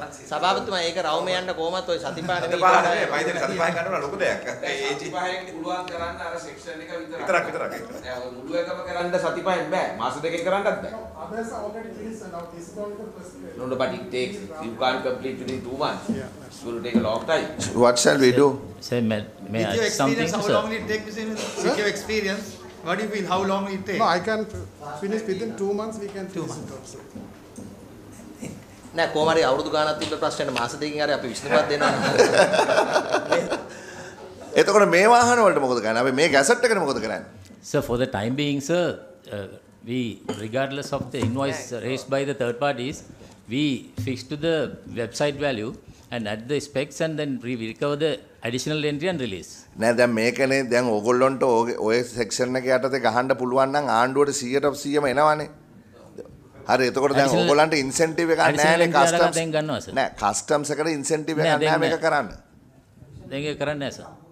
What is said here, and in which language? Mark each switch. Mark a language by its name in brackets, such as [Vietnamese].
[Sinhala] සභාපතිතුමා ඒක රවුම යන්න කොහමත් ඔය සතිපා නෙමෙයි මම හිතන්නේ සතිපහෙන් ගන්නවා ලොකු දෙයක්. සතිපහෙන් පුළුවන් කරන්න අර සෙක්ෂන් එක විතරක්. දැන් ඔය මුළු එකම කරන්න සතිපහෙන් බෑ. මාස දෙකකින් කරන්නත් බෑ. [English] Others are already finished and now this is only the first grade. No, but it takes, you can't complete within 2 months. It will take a long time. What shall we do? Sir, may I add something, how sir? long will it take with your experience? What do you feel? How long will it take? No, I can finish within 2 months. We can finish it also. [Sinhala] නෑ කොහොම හරි අවුරුදු ගානක් තිබ්බ ප්‍රශ්නෙට මාස දෙකකින් හරි අපි විසඳුමක් දෙනවා. එතකොට මේ වාහන වලට මොකද කරන්නේ? අපි මේ ගැසට් එකට මොකද කරන්නේ? [English] Sir, for the time being, sir, we, regardless of the invoice raised by the third parties, we fix to the website value and add the specs and then we recover the additional entry and release. [Sinhala] නෑ දැන් මේකනේ දැන් ඕගොල්ලන්ට ඔය section එක යටතේ ගහන්න පුළුවන් නම් ආණ්ඩුවට 100%ම එනවනේ. හරි එතකොට දැන් ඕගොල්ලන්ට ඉන්සෙන්ටිව් එකක් නැහැ නේ කස්ටම්ස්. දැන් ගන්නවා සර්. නෑ කස්ටම්ස් එකට ඉන්සෙන්ටිව් එකක් නැහැ මේක කරන්න. දැන් ඒක කරන්නේ නැහැ සර්.